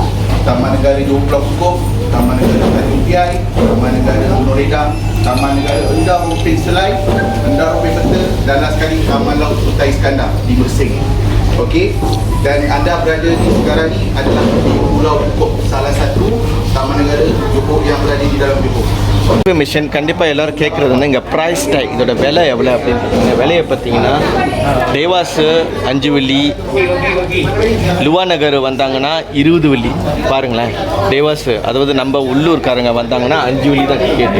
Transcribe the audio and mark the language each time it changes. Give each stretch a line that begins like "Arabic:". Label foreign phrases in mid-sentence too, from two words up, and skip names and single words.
Malay: Taman Negara Johor Pulau Kukuk, Taman Negara Tanjung Piai, Taman Negara Gunung Redang, Taman Negara Endau Rupin Selai, Endau Rupin Peta, dan last sekali Taman Laut Kutai Iskandar di Mersing. Okey, dan anda berada di sekarang ni adalah di Pulau Kukuk, salah satu Taman Negara Johor yang berada di dalam Johor.
Tamil: இன்ஃபர்மேஷன் கண்டிப்பாக எல்லோரும் கேட்குறது வந்து இங்கே
English: price tag
Tamil: இதோட விலை எவ்வளோ அப்படின்னு. இந்த விலையை பார்த்தீங்கன்னா தேவாசு 5 வெள்ளி,
Malay: luar negara
Tamil: வந்தாங்கன்னா 20 வெள்ளி. பாருங்களேன், தேவாசு அதாவது நம்ம உள்ளூர்காரங்க வந்தாங்கன்னா 5 வெள்ளி தான் டிக்கெட்டு.